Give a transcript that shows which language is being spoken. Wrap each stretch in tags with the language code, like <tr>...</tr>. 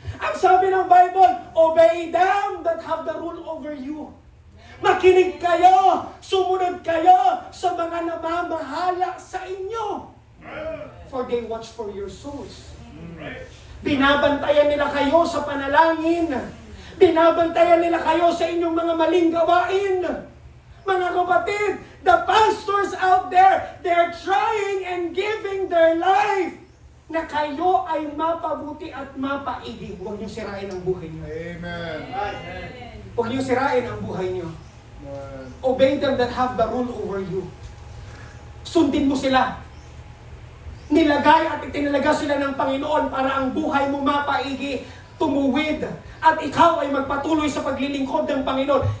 <tl>Ang sabi ng</tl> <en>Bible, obey them that have the rule over you.</en> <tl>Makinig kayo, sumunod kayo sa mga namamahala sa inyo.</tl> <en>For they watch for your souls.</en> <tl>Binabantayan nila kayo sa panalangin. Binabantayan nila kayo sa inyong mga maling gawain. Mga kapatid,</tl> <en>the pastors out there, they're trying and giving their life</en> <tl>na kayo ay mapabuti at mapaigi. Huwag niyo sirain ang buhay niyo. Amen. Huwag niyo sirain ang buhay niyo.</tl> <en>Obey them that have the rule over you.</en> <tl>Sundin mo sila. Nilagay at itinalaga sila ng Panginoon para ang buhay mo mapaigi, tumuwid, at ikaw ay magpatuloy sa paglilingkod ng Panginoon.</tl>